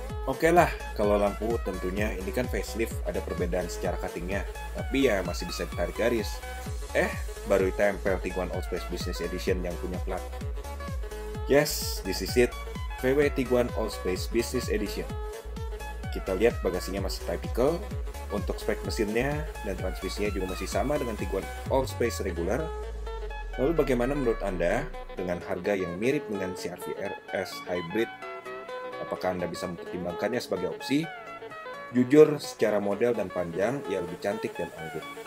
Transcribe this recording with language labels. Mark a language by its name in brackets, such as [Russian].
[Indonesian] Oke lah, kalau lampu tentunya ini kan facelift, ada perbedaan secara cuttingnya, tapi ya masih bisa ditarik garis. Baru ditempel Tiguan Allspace Business Edition yang punya plat. [English] Yes, this is it, VW Tiguan Allspace Business Edition. [Indonesian] Kita lihat bagasinya masih typical, untuk spek mesinnya dan transmisinya juga masih sama dengan Tiguan Allspace regular. Lalu bagaimana menurut Anda dengan harga yang mirip dengan CR-V RS Hybrid? Apakah Anda bisa mempertimbangkannya sebagai opsi? Jujur, secara model dan panjang, ia lebih cantik dan anggun.